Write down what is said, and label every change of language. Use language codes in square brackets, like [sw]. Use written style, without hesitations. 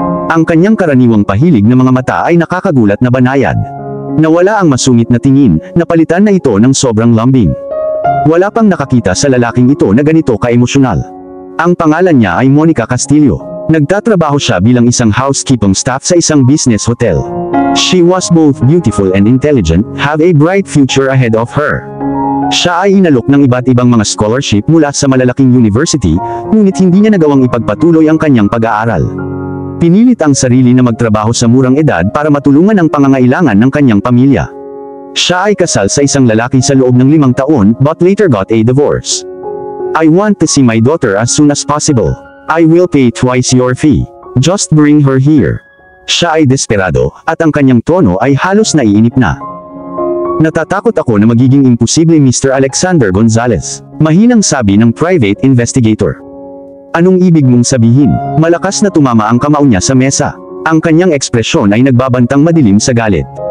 [tl] Ang kanyang karaniwang pahilig na mga mata ay nakakagulat na banayad. Nawala ang masungit na tingin, napalitan na ito ng sobrang lambing. Wala pang nakakita sa lalaking ito na ganito ka-emosyonal. Ang pangalan niya ay Monica Castillo. Nagtatrabaho siya bilang isang housekeeping staff sa isang business hotel. [en] She was both beautiful and intelligent, have a bright future ahead of her. [tl] Siya ay inalok ng iba't ibang mga scholarship mula sa malalaking university, ngunit hindi niya nagawang ipagpatuloy ang kanyang pag-aaral. Pinilit ang sarili na magtrabaho sa murang edad para matulungan ang pangangailangan ng kanyang pamilya. Siya ay kasal sa isang lalaki sa loob ng 5 taon, [en] but later got a divorce. I want to see my daughter as soon as possible. I will pay twice your fee. Just bring her here. [tl] Siya ay desperado, at ang kanyang tono ay halos naiinip na. Natatakot ako na magiging imposible, Mr. Alexander Gonzalez. Mahinang sabi ng private investigator. Anong ibig mong sabihin? Malakas na tumama ang kamao niya sa mesa. Ang kanyang ekspresyon ay nagbabantang madilim sa galit.